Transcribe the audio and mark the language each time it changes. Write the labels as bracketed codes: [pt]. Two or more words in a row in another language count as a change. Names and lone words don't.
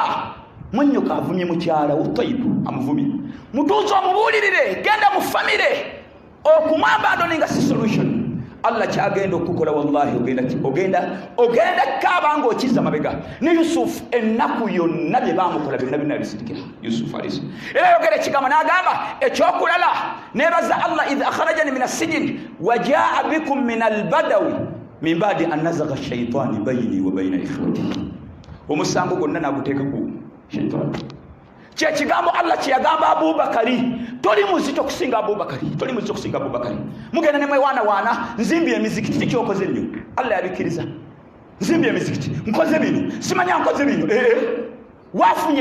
[lg] mwenyoko avumye mukyala utayibu amuvumye mutuuze omubuulirire genda mu famire okumwamba adoninga si solution Allah kyagenda okukola wallahi ogenda kaaba ng'okiza mabega ne Yusufu ennaku yonna bye baamukola byonna bisitikira Yusufu alisi era yogera ekigambo n'agamba ekyokulala nebaza Allah [ar] إذ أخرجني من السجن و جاء بكم من البدو من بعد أن نزغ الشيطان بيني وبين إخوتي [lg] omusango gonna naguteeka ku shaytan kyekigambo Allah kyeyagamba Abubakari toli muzito kusinga Abubakari mugenda ne mwewaana nzimbye emizikiti tikyokoze nnyo Allah yabikiriza nzimbye emizikiti nkoze bino simanya nkoze bino wafunye